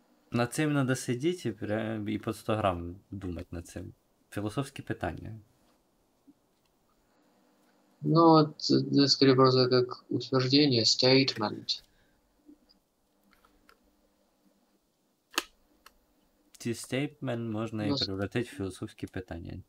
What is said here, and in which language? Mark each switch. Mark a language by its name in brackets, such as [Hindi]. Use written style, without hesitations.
[Ukrainian] Над цим треба сидіти і по 100 грам думати над цим. Філософські питання. [Russian] Ну, это скорее просто как утверждение, statement. [Ukrainian] Ці стейтмент можна і превратити в філософські питання.